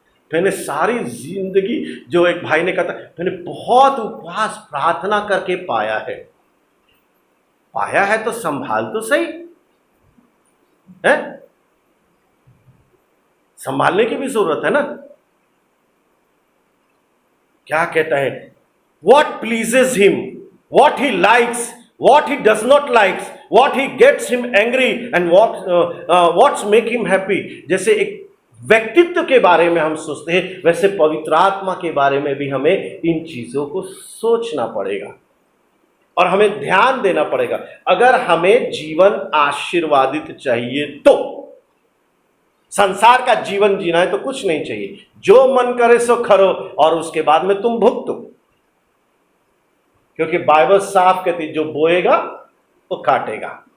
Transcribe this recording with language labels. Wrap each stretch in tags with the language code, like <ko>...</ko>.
<hi>मैंने सारी जिंदगी, जो एक भाई ने कहा था, मैंने बहुत उपवास प्रार्थना करके पाया है तो संभाल तो सही है, संभालने की भी जरूरत है ना। क्या कहता है,</hi> <en>What pleases him, what he likes, what he does not likes, what he gets him angry and what's make him happy।</en> <hi>जैसे एक व्यक्तित्व के बारे में हम सोचते हैं, वैसे पवित्र आत्मा के बारे में भी हमें इन चीजों को सोचना पड़ेगा और हमें ध्यान देना पड़ेगा। अगर हमें जीवन आशीर्वादित चाहिए तो, संसार का जीवन जीना है तो कुछ नहीं चाहिए, जो मन करे सो करो और उसके बाद में तुम भुगतो, क्योंकि बाइबल साफ कहती है जो बोएगा वो काटेगा।</hi>